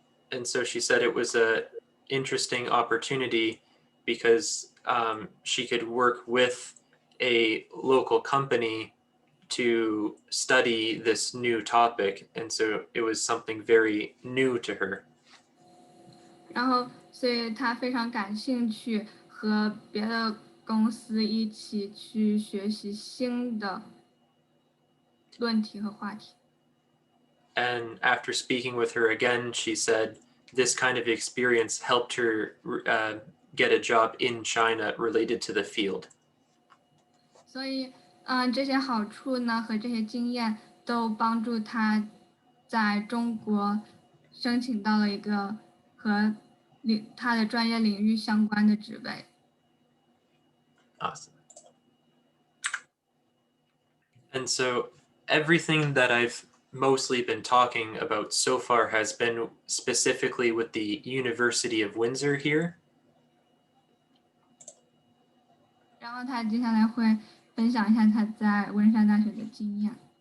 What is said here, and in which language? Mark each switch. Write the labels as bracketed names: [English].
[English] And so she said it was a interesting opportunity because she could work with a local company to study this new topic, and so it was something very new to her. [Chinese] 然后，所以他非常感兴趣和别的公司一起去学习新的论题和话题。 [English] And after speaking with her again, she said this kind of experience helped her get a job in China related to the field. [Chinese] 所以，这些好处呢和这些经验都帮助他在中国申请到了一个和他的专业领域相关的职位。 [English] Awesome. And so everything that I've mostly been talking about so far has been specifically with the University of Windsor here. [Chinese] 然后他接下来会分享一下他在温莎大学的经验。